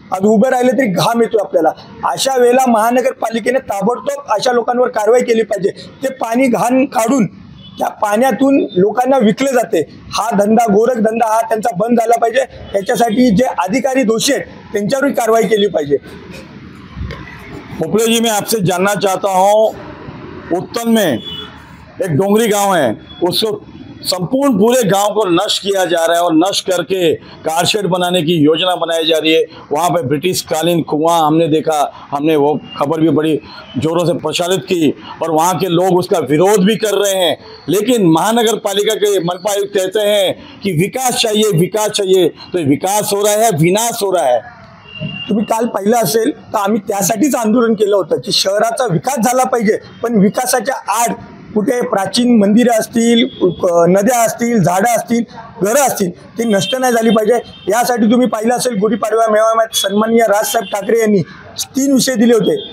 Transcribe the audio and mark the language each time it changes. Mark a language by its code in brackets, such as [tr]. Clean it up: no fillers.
[mr] आज उभे राहिले तरी घाम येतो आपल्याला। अशा वेळेला महानगरपालिकेने ताबडतोब अशा लोकांवर कारवाई केली पाहिजे। ते पाणी घाण काढून त्या पाण्यातून लोकांना विकले जाते। हा धंदा, गोरख धंदा हा त्यांचा बंद झाला पाहिजे। याच्यासाठी जे अधिकारी दोषी आहेत त्यांच्यावरही कारवाई केली पाहिजे। [hi] उपले जी, मैं आपसे जानना चाहता हूँ, उत्तन में एक डोंगरी गांव है, उसको संपूर्ण पूरे गांव को नष्ट किया जा रहा है और नष्ट करके कारशेड बनाने की योजना बनाई जा रही है। वहाँ पे ब्रिटिश कालीन कुआं हमने देखा, हमने वो खबर भी बड़ी जोरों से प्रचारित की और वहाँ के लोग उसका विरोध भी कर रहे हैं। लेकिन महानगर पालिका के मनपा आयुक्त कहते हैं कि विकास चाहिए, विकास चाहिए। तो विकास हो रहा है, विनाश हो रहा है। [mr] तुम्ही काल पाहिलं असेल तर आम्ही त्यासाठीच आंदोलन केलं होतं की शहराचा विकास झाला पाहिजे, पण विकासाच्या आड कुठे प्राचीन मंदिरं असतील, नद्या असतील, झाडं असतील, घरं असतील, ती नष्ट नाही झाली पाहिजे. यासाठी तुम्ही पाहिलं असेल गुढीपाडवा मेळाव्यात सन्माननीय राजसाहेब ठाकरे यांनी 3 विषय दिले होते.